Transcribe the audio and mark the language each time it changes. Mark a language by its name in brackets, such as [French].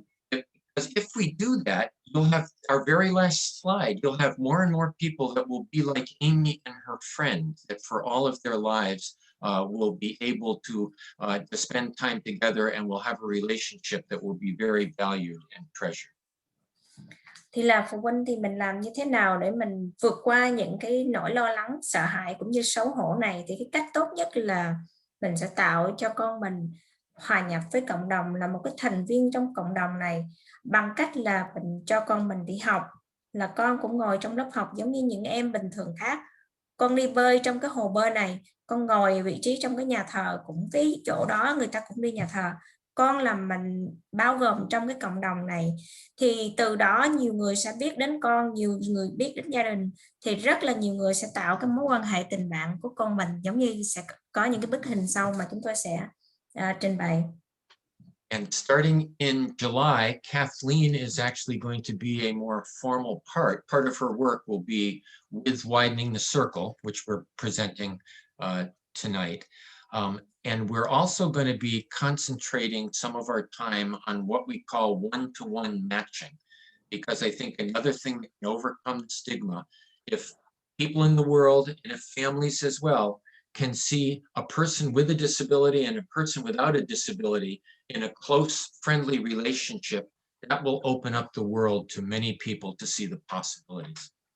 [English] Because if we do that, you'll have our very last slide, you'll have more and more people that will be like Amy and her friend, that for all of their lives will be able to spend time together and will have a relationship that will be very valued and treasured. [Vietnamese] Thì là phụ huynh thì mình làm như thế nào để mình vượt qua những cái nỗi lo lắng, sợ hãi cũng như xấu hổ này, thì cái cách tốt nhất là mình sẽ tạo cho con mình hòa nhập với cộng đồng, là một cái thành viên trong cộng đồng này, bằng cách là mình cho con mình đi học, là con cũng ngồi trong lớp học giống như những em bình thường khác. Con đi bơi trong cái hồ bơi này, con ngồi vị trí trong cái nhà thờ, cũng cái chỗ đó người ta cũng đi nhà thờ, con làm mình bao gồm trong cái cộng đồng này, thì từ đó nhiều người sẽ biết đến con, nhiều người biết đến gia đình, thì rất là nhiều người sẽ tạo cái mối quan hệ tình bạn của con mình, giống như sẽ có những cái bức hình sau mà chúng tôi sẽ trình bày. [English] And starting in July, Kathleen is actually going to be a more formal part. Part of her work will be with Widening the Circle, which we're presenting tonight. And we're also going to be concentrating some of our time on what we call one-to-one matching, because I think another thing that can overcome the stigma, if people in the world and if families as well can see a person with a disability and a person without a disability in a close, friendly relationship, that will open up the world to many people to see the possibilities.